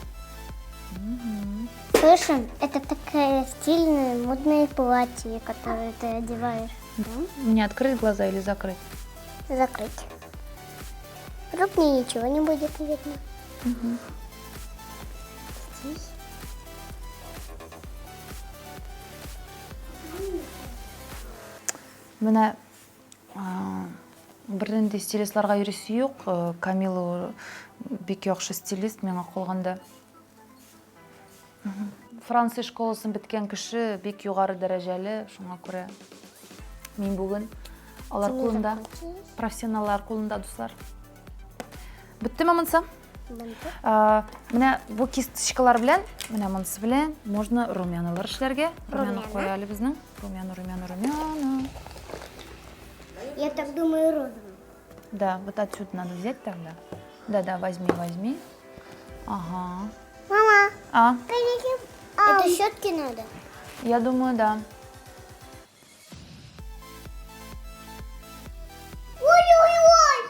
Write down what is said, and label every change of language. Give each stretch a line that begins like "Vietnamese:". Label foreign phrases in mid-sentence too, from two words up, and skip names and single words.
Russian: Фэшн – это такое стильное, модное платье, которое ты одеваешь. Мне открыть глаза или закрыть? Закрыть. Вдруг мне ничего не будет видно. Здесь.
Tatar: Менә бірден стилистларға үйресүйік. Камила бик яхшы стилист миңа калганда. Француз школасын беткән кеше бик югары дәрәҗәле, шуңа күрә мин бүген алар кулында, профессионаллар кулында, дуслар. Беттеме монсы? Менә бу кисточкалар белән, менә монсы белән можно румяналар эшләргә. Румяна куялы безнең. Румяна.
Russian: Я так думаю, розовым. Да, вот отсюда надо взять тогда. Да, возьми. Ага. Мама, А, это щетки надо? я думаю, да. Ой-ой-ой!